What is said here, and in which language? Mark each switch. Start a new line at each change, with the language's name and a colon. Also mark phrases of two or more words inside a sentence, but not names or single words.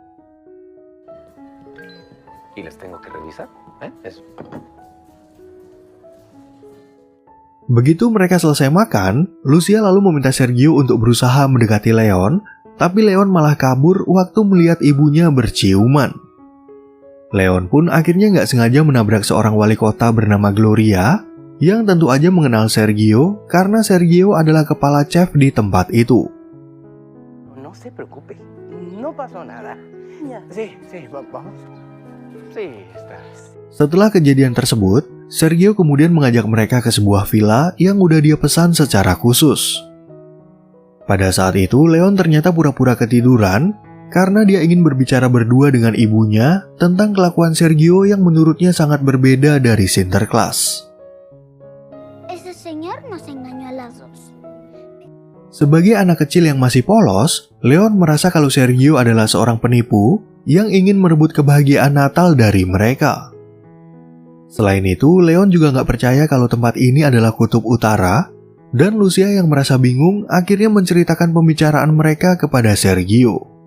Indonesian: Begitu mereka selesai makan, Lucia lalu meminta Sergio untuk berusaha mendekati Leon, tapi Leon malah kabur waktu melihat ibunya berciuman. Leon pun akhirnya nggak sengaja menabrak seorang wali kota bernama Gloria, yang tentu aja mengenal Sergio karena Sergio adalah kepala chef di tempat itu.
Spanish: No se preocupe, no pasó nada. Sí, vamos. Sí, estás.
Indonesian: Setelah kejadian tersebut, Sergio kemudian mengajak mereka ke sebuah villa yang udah dia pesan secara khusus. Pada saat itu, Leon ternyata pura-pura ketiduran karena dia ingin berbicara berdua dengan ibunya tentang kelakuan Sergio yang menurutnya sangat berbeda dari Sinterklas.
Spanish: Ese señor nos engañó a las dos.
Indonesian: Sebagai anak kecil yang masih polos, Leon merasa kalau Sergio adalah seorang penipu yang ingin merebut kebahagiaan Natal dari mereka. Selain itu, Leon juga nggak percaya kalau tempat ini adalah kutub utara, dan Lucia yang merasa bingung akhirnya menceritakan pembicaraan mereka kepada Sergio.